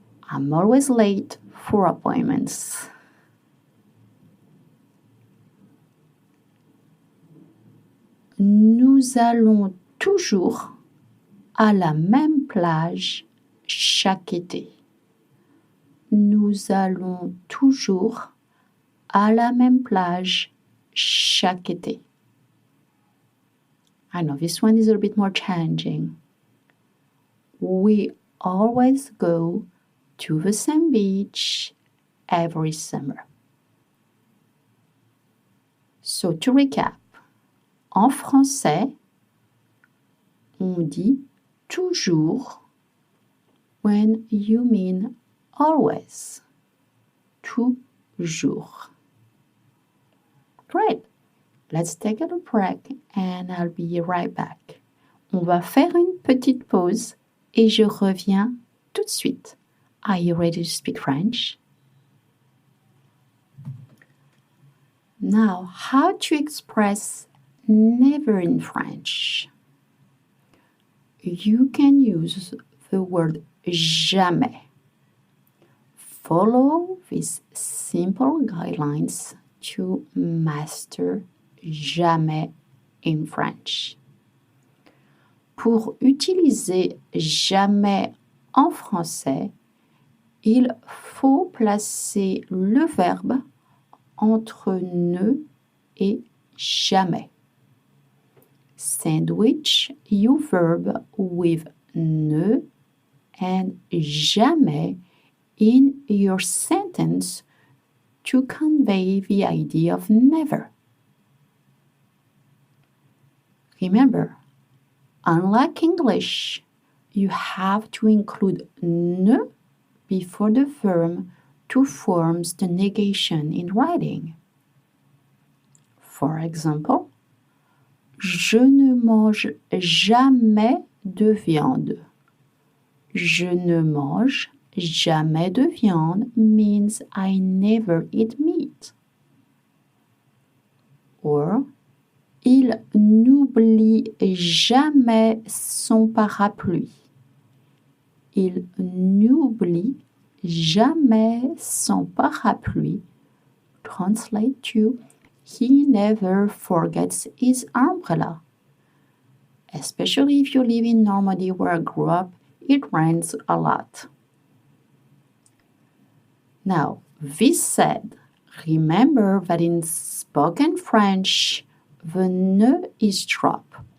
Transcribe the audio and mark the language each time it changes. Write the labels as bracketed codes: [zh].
[en] I'm always late for appointments. [fr] Nous allons toujours à la même plage chaque été. Nous allons toujours à la même plage chaque été. [en] I know this one is a bit more challenging. We always go to the same beach every summer. So to recap, [fr] en français, on dit toujours [en] when you mean always. Toujours. Great. Let's take a little break and I'll be right back. [fr] On va faire une petite pause et je reviens tout de suite. [en] Are you ready to speak French? Now, how to express never in French? You can use the word jamais. Follow these simple guidelines to master jamais in French. [fr] Pour utiliser jamais en français, il faut placer le verbe entre ne et jamais. [en] Sandwich your verb with ne and jamais in your sentence to convey the idea of never. Remember, unlike English, you have to include ne before the verb to form the negation in writing. For example, [fr] je ne mange jamais de viande. Je ne mange jamais de viande [en] means I never eat meat. [fr] Or, il n'oublie jamais son parapluie. Il n'oublie jamais son parapluie. [en] Translate to, he never forgets his umbrella. Especially if you live in Normandy where I grew up, it rains a lot. Now, this said, remember that in spoken French, the ne is dropped.